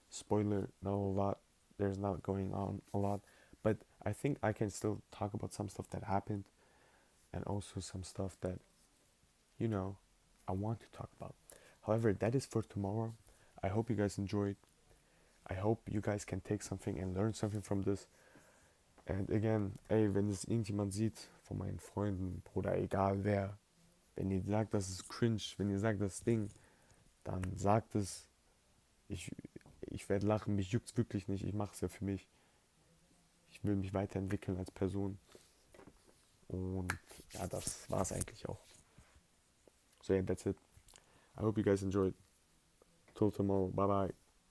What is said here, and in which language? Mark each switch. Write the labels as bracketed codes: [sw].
[en] Spoiler, not a lot. There's not going on a lot, but I think I can still talk about some stuff that happened, and also some stuff that, you know, I want to talk about. However, that is for tomorrow. I hope you guys enjoyed. I hope you guys can take something and learn something from this. And again, [de] ey, wenn es irgendjemand sieht, von meinen Freunden, Bruder, egal wer, wenn ihr sagt, das ist cringe, wenn ihr sagt, das Ding, dann sagt es. Ich, ich werde lachen, mich juckt's wirklich nicht. Ich mache es ja für mich. Ich will mich weiterentwickeln als Person. Und ja, das war's eigentlich auch. [en] So yeah, that's it. I hope you guys enjoyed. Till tomorrow. Bye bye.